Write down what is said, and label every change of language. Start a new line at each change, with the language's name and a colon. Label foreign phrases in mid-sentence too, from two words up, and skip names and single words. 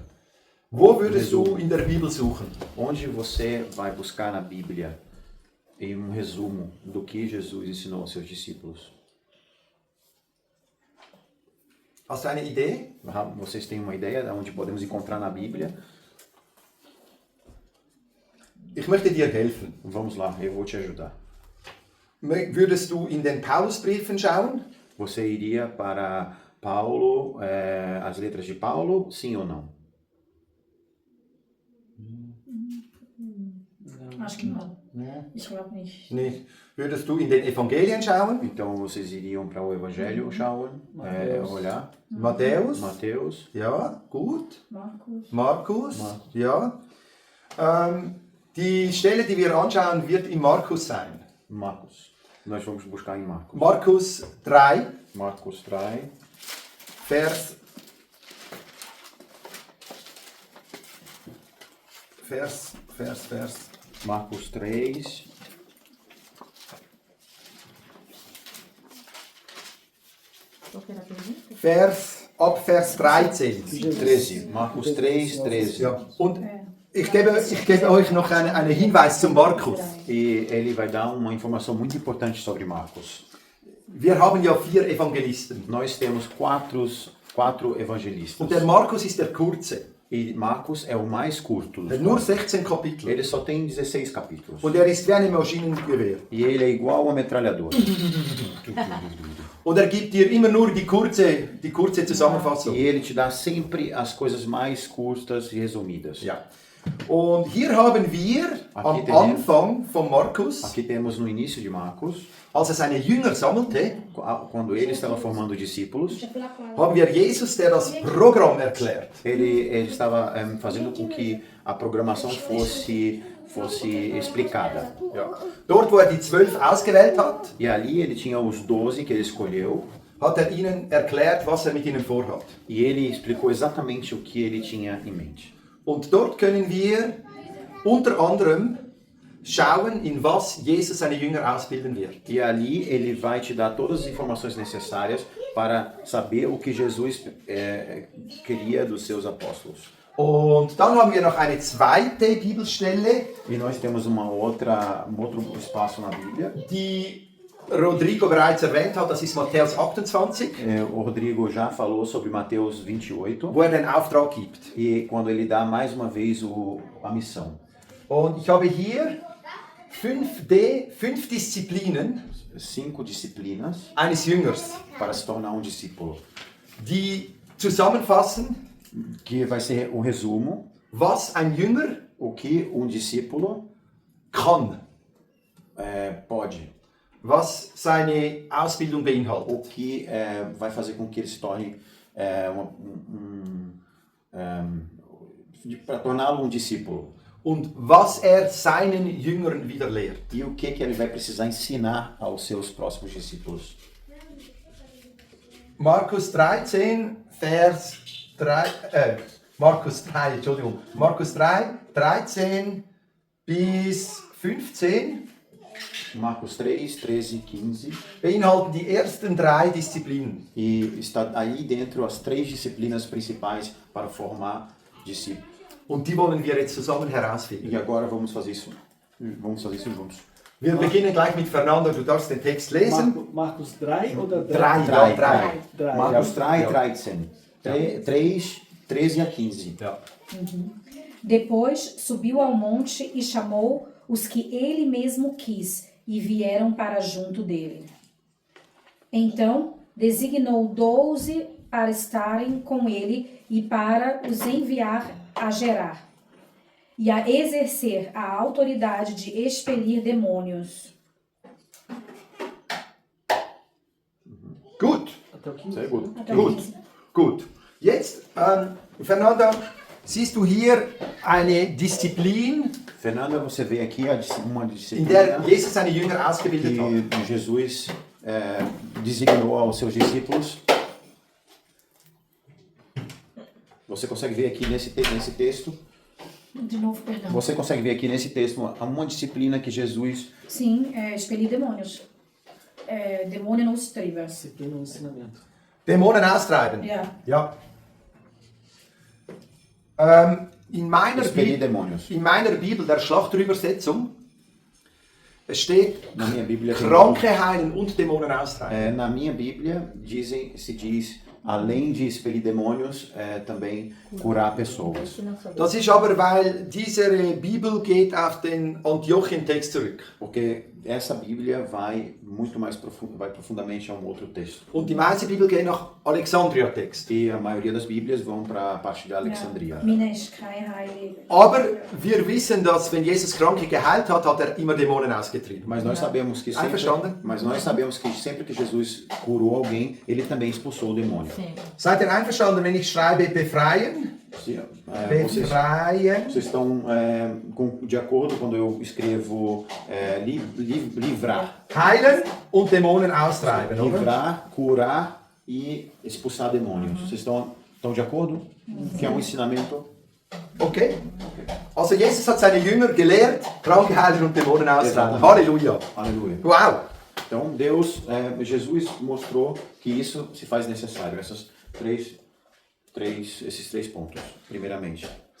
German: wo würdest du in der Bibel suchen?
Portuguese: onde você vai buscar na Bíblia em um resumo do que Jesus ensinou aos seus discípulos?
German: Hast du eine Idee?
Portuguese: Vocês têm uma ideia de onde podemos encontrar na Bíblia?
German: Ich möchte dir helfen.
Portuguese: Vamos lá, eu vou te ajudar.
German: Würdest du in den Paulusbriefen schauen?
Portuguese: Você iria para Paulo, as letras de Paulo, sim ou não? Acho que não.
German: Ich glaube nicht. Nicht. Würdest du in den Evangelien schauen?
Portuguese: Então vocês iriam para o Evangelho schauen, olhar.
German: Matthäus?
Portuguese: Mateus,
German: Ja, gut. Markus. Markus? Ja. Die Stelle, die wir anschauen, wird in Markus sein.
Portuguese: Marcos. Nós vamos buscar em Marcos.
German: Markus 3,
Portuguese: Marcos 3,
German: Vers.
Portuguese: Marcos 3, Qual que era a pergunta?
German: Ab Vers 13.
Portuguese: 13. Marcos 3, 13.
German: Ja. Und Ich gebe euch noch einen Hinweis zum Markus.
Portuguese: E ele vai dar uma informação muito importante sobre Marcos.
German: Wir haben ja 4 Evangelisten.
Portuguese: Nós temos quatro evangelistas.
German: Und der Markus ist der kurze.
Portuguese: E Marcos é o mais curto.
German: Er hat nur 16 Kapitel.
Portuguese: Ele só tem 16 capítulos.
German: Und er ist wie ein Maschinengewehr.
Portuguese: E ele é igual a uma metralhadora.
German: Und er gibt dir immer nur die kurze Zusammenfassung.
Portuguese: E ele te dá sempre as coisas mais curtas e resumidas.
German: Ja. Und hier haben wir am Anfang von Markus,
Portuguese: Aqui temos no início de Marcos,
German: als er seine Jünger sammelte,
Portuguese: quando ele estava formando discípulos,
German: haben wir Jesus, der das Programm erklärt.
Portuguese: ele estava fazendo com que a programação fosse explicada.
German: Ja. Dort, wo er die 12 ausgewählt hat,
Portuguese: E ali ele tinha os 12 que ele escolheu,
German: hat er ihnen erklärt, was er mit ihnen vorhat.
Portuguese: e ele explicou exatamente o que ele tinha em mente.
German: Und dort können wir unter anderem schauen, in was Jesus seine Jünger ausbilden wird.
Portuguese: E ali ele vai te dar todas as informações necessárias para saber o que Jesus queria dos seus apóstolos.
German: Und dann haben wir noch eine zweite Bibelstelle,
Portuguese: E nós temos um outro espaço na Bíblia.
German: die Rodrigo bereits erwähnt hat, das ist Matthäus 28,
Portuguese: O Rodrigo já falou sobre Mateus 28,
German: wo er den Auftrag gibt.
Portuguese: e quando ele dá mais uma vez a missão.
German: Und ich habe hier 5 Disziplinen
Portuguese: 5 disciplinas
German: eines Jüngers,
Portuguese: para se tornar um discípulo.
German: die zusammenfassen,
Portuguese: Que vai ser um resumo,
German: was ein Jünger
Portuguese: o que um discípulo
German: kann,
Portuguese: pode,
German: was seine Ausbildung beinhaltet.
Portuguese: o que vai fazer com que ele se torne para torná-lo um discípulo.
German: Und was er seinen Jüngern wieder lehrt.
Portuguese: E o que ele vai precisar ensinar aos seus próximos discípulos.
German: Markus 13, Vers 3, Markus 3, 13 bis 15
Portuguese: Marcos 3, 13, 15.
German: beinhalten die ersten 3 Disziplinen.
Portuguese: E está aí dentro as 3 disciplinas principais para formar discípulos.
German: Und die wollen wir jetzt zusammen herausfinden.
Portuguese: E agora vamos fazer isso juntos.
German: Wir beginnen gleich mit Fernando, du darfst den Text lesen. Marcos 3 oder 3, 3? ja, 3.
Portuguese: Marcos
German: Ja.
Portuguese: 3, 13. 13 a 15.
German: Ja.
Portuguese: Depois subiu ao monte e chamou os que ele mesmo quis e vieram para junto dele. Então designou 12 para estarem com ele e para os enviar a Gerar e a exercer a autoridade de expelir demônios.
German: Gut,
Portuguese: Até o 15.
German: Sehr gut. gut. Jetzt, Fernando, siehst du hier eine Disziplin,
Portuguese: Fernanda, você vê aqui uma
German: in
Portuguese: disciplina
German: der Jesus seine Jünger ausgebildet hat.
Portuguese: que Jesus designou aos seus discípulos. Você consegue ver aqui nesse texto? De novo, perdão. Você consegue ver aqui nesse texto uma disciplina que Jesus Sim, expelir demônios.
German: Dämonen austreiben.
Portuguese: Disciplina e ensinamento.
German: Dämonen austreiben. Ja. Ja. In
Portuguese: expelir demônios.
German: meiner Bibel, der Schlachterübersetzung, es steht
Portuguese: Na minha Bíblia,
German: Kranke heilen und Dämonen austreiben.
Portuguese: na minha Bíblia se diz, além de expelir demônios, também curar pessoas.
German: Das ist aber, weil diese Bibel geht auf den Antiochien-Text zurück.
Portuguese: Porque essa Bíblia vai muito mais vai profundamente a um outro texto.
German: Und die meiste Bibel geht nach Alexandria-Text.
Portuguese: E a maioria das Bíblias vão para a parte de Alexandria.
German: Mina ist kein Heilig. Aber wir wissen, dass wenn Jesus Kranke geheilt hat, hat er immer Dämonen ausgetrieben.
Portuguese: Mas nós sabemos que sempre que Jesus curou alguém, ele também expulsou o demônio. Sim.
German: Seid ihr einverstanden, wenn ich schreibe befreien? Befreien.
Portuguese: Vocês estão de acordo quando eu escrevo livrar?
German: Heilen und Dämonen austreiben, oder?
Portuguese: Livrar, curar e expulsar demônios. Vocês estão de acordo? Que é um ensinamento. Okay.
German: Also Jesus hat seine Jünger gelehrt, Kranke heilen und Dämonen austreiben. Halleluja.
Portuguese: Aleluia. Wow. Então Jesus mostrou que isso se faz necessário. Esses três pontos, primeiramente.